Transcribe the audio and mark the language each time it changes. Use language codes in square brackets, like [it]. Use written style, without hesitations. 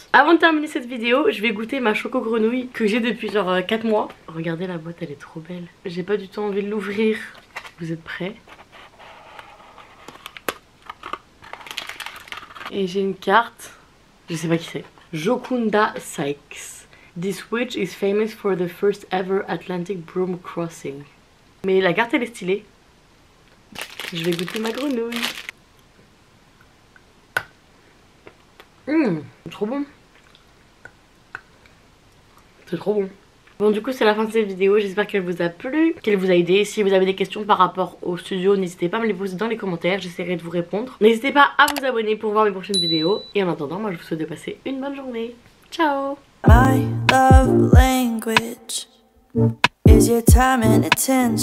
[fr] Avant de terminer cette vidéo, je vais goûter ma choco grenouille que j'ai depuis genre 4 mois. Regardez la boîte, elle est trop belle. J'ai pas du tout envie de l'ouvrir. Vous êtes prêts? Et j'ai une carte, je sais pas qui c'est. [en] Jokunda Sykes. This witch is famous for the first ever Atlantic broom crossing. [fr] Mais la carte elle est stylée. Je vais goûter ma grenouille. Trop bon. C'est trop bon. Bon du coup c'est la fin de cette vidéo, j'espère qu'elle vous a plu, qu'elle vous a aidé. Si vous avez des questions par rapport au studio, n'hésitez pas à me les poser dans les commentaires, j'essaierai de vous répondre. N'hésitez pas à vous abonner pour voir mes prochaines vidéos. Et en attendant, moi je vous souhaite de passer une bonne journée. Ciao. [en] My love language is your time and attention. Won't you give some of it to me?